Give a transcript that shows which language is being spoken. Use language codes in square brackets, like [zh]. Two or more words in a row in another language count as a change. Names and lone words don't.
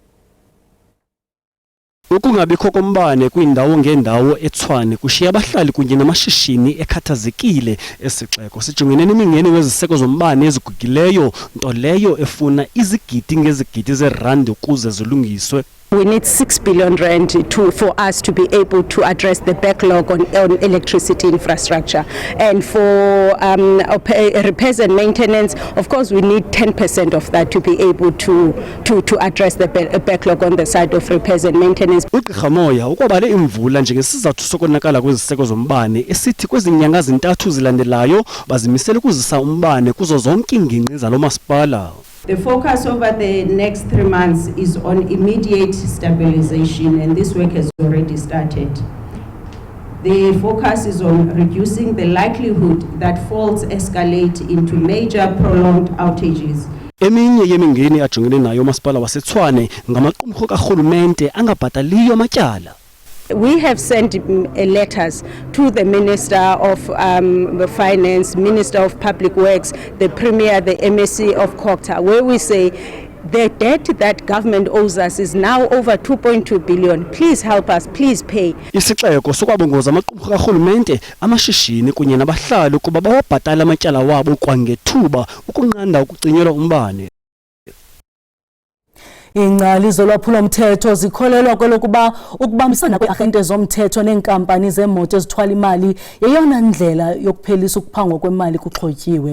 [xh] Ukungabikho kombane kwindawo ngendawo eTshwane kushiya abahlali kunye namashishini ekhathazekile. Esixeko sijongene nemingeni weziseko zombane ezigugileyo, nto leyo efuna izigidi ngezigidi zerandi ukuze zilungiswe. [en] We need 6 billion rand for us to be able to address the backlog on electricity infrastructure. And for repairs and maintenance, of course, we need 10% of that to be able to address the backlog on the side of repairs and maintenance. [xh] uGqirha Moya ukwabale imvula njengesizathu sokonakala kweziseko zombane esithi kwezi nyanga zintathu zilandelayo bazimisele ukuzisa umbane kuzo zonke ingingqi zalo masipala. [en] The focus over the next 3 months is on immediate stabilization, and this work has already started. The focus is on reducing the likelihood that faults escalate into major prolonged outages. [xh] Eminye yemingeni ajongene nayo masipala waseTshwane ngamaqumrhu karhulumente angabhataliyo amatyala. [en] We have sent letters to the Minister of Finance, Minister of Public Works, the Premier, the MSc of COGTA, where we say the debt that government owes us is now over 2.2 billion. Please help us, please pay. [xh] Isixeko sokwabongoza amaqumrhu karhulumente, amashishini kunye nabahlali ukuba bawabhatala amatyala wabo kwangethuba ukunqanda ukucinyelwa umbane. Ingcali zolwaphulomthetho zikholelwa kwelokuba ukubambisana kwe-arhente zomthetho neenkampani zeemoto ezithwala imali yeyona ndlela yokuphelisa ukuphangwa kwemali kuxhotyiwe.